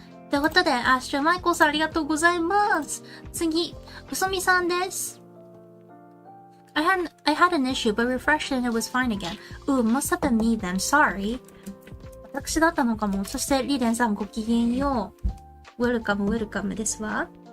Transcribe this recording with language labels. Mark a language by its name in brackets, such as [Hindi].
[Japanese] ということで、アストラマイコーさんありがとうございます。次、うそみさんです。 [English] I had an issue, but refreshed and it was fine again. Ooh, must have been me then. [Japanese] Sorry. 私だったのかも。そして、リーデンさんごきげんよう。ウェルカムですわ。